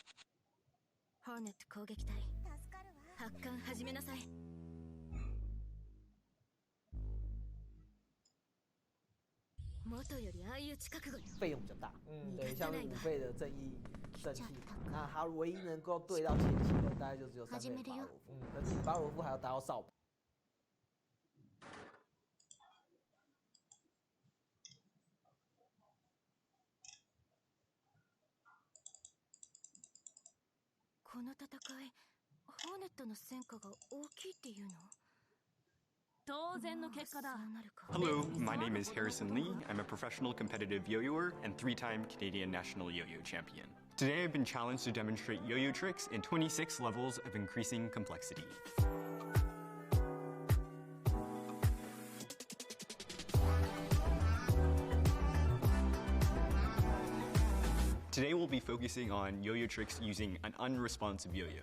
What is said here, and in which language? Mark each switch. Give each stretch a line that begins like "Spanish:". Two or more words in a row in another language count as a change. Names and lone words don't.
Japanese: ホーネット攻撃隊発艦始めなさい。元より相打ち覚悟よ。
Chinese: 费用比较大，对，像是5倍的正义圣器，那它唯一能够对到前期的大概就只有3倍巴罗夫，可是巴罗夫还要达到扫把。
Japanese: この戦い、ホーネットの戦果が大きいっていうの？当然の結果だ。
English: Hello, my name is Harrison Lee. I'm a professional competitive yo-yoer and 3-time Canadian national yo-yo champion. Today I've been challenged to demonstrate yo-yo tricks in 26 levels of increasing complexity. Today we'll be focusing on yo-yo tricks using an unresponsive yo-yo.